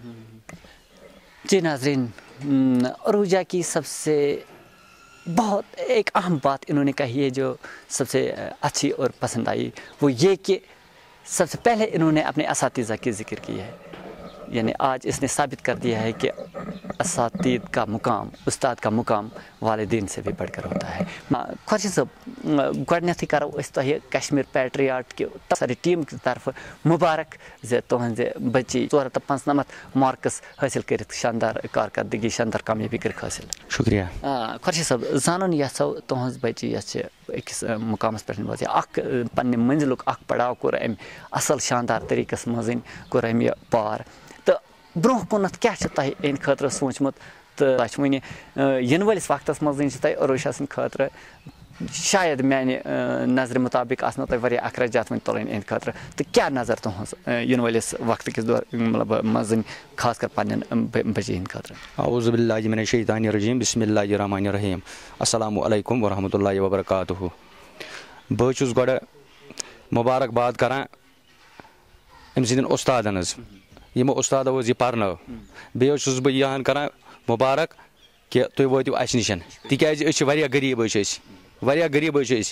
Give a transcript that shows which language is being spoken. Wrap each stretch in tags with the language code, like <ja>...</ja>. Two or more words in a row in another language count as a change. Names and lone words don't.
<ur>جی ناظرین, عروجہ کی سب سے بہت ایک اہم بات انہوں نے کہی ہے جو سب سے اچھی اور پسند آئی, وہ یہ کہ سب سے پہلے انہوں نے اپنے اساتذہ کی ذکر کی ہے. یعنی آج اس نے ثابت کر دیا ہے کہ اساتذہ کا مقام, استاد کا مقام والدین سے بھی بڑھ کر ہوتا ہے.</ur> <ks>خورشید صاحب گۄڈنیٚتھٕے کرو أسۍ تۄہہِ کشمیر پیٹریاٹ کہِ ساری ٹیٖم کہِ طرفہٕ مُبارک زِ تُہنٛزِ بچی 495 مارکس حٲصِل کٔرِتھ شاندار کارکردگی, شاندار کامیٲبی کٔرِکھ حٲصِل. شکریہ. خورشید صاحب زانُن یژھو تُہنٛز بچی یۄس چھِ أکِس مقامس پٮ۪ٹھ وٲژ, اکھ پننہِ منزلُک اکھ پڑاو کوٚر أمۍ اصل شاندار طریٖقس منٛز کوٚر أمۍ یہِ پار. تہٕ برونٛہہ کُنتھ کیٛاہ چھُ تۄہہِ اَمہِ خٲطرٕ سوٗنٛچمُت تہٕ تۄہہِ چھُ وٕنہِ یِنہٕ وٲلِس وقتس منٛز چھُ تۄہہِ عروشا سٕنٛدِ خٲطرٕ شاید میانہِ نظرِ مُطابق آسنو تۄہہِ واریاہ اخراجات وۄنۍ تُلٕنۍ اَمہِ خٲطرٕ, تہٕ کیٛاہ نظر تُہنٛز یِنہٕ وٲلِس وقتہٕ کِس منٛز خاص کر پننٮ۪ن بچی ہٕنٛدِ خٲطرٕ؟</ks> <ar>اعوذ باللہ من الشیطان الرجیم, بسم اللہ الرحمن الرحیم. السلام علیکم ورحمۃ اللہ وبرکاتہ.</ar> <ks>بہٕ چھُس گۄڈٕ مُبارکباد کران أمۍ سٕنٛدٮ۪ن اُستادن حظ, یِمو اُستادو حظ یہِ پرنٲو. بیٚیہِ حظ چھُس بہٕ یِہن کران مُبارک کہِ تُہۍ وٲتِو اَسہِ نِش, تِکیٛازِ أسۍ چھِ واریاہ غریٖب حظ چھِ أسۍ, واریاہ غریٖب حظ چھِ أسۍ.</ks>